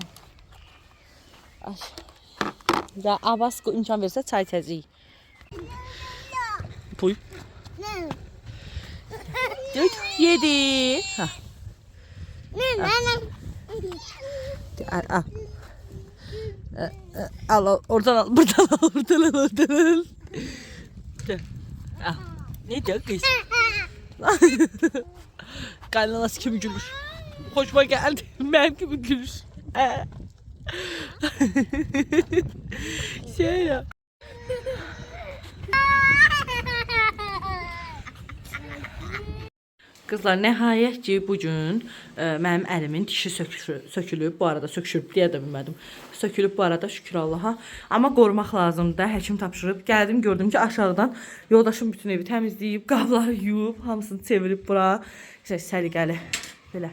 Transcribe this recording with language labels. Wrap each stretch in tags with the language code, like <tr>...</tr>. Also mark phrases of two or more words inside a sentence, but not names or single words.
<az>Ay. Ya Abbas imkan versə çay içəcəyik. Puy. Nə? Yedi. Ha. Nə? Al. Al oradan al, buradan al.</az> <tr>Al. Ne diyor kız? Kaynanası kimi gülür. Hoşuma geldi. Benim gibi gülür. Şöyle.</tr> <az>Kızlar nəhayət ki bugün mənim əlimin dişi sökülüb. Bu arada söküşüb deyə də bilmədim. Sökülüb bu arada şükür Allaha. Amma qorumaq lazımdır. Həkim tapşırıb. Gəldim gördüm ki aşağıdan yoldaşım bütün evi təmizləyib, qabları yuyub, hamısını çevirib bura. Səliqəli belə.</az>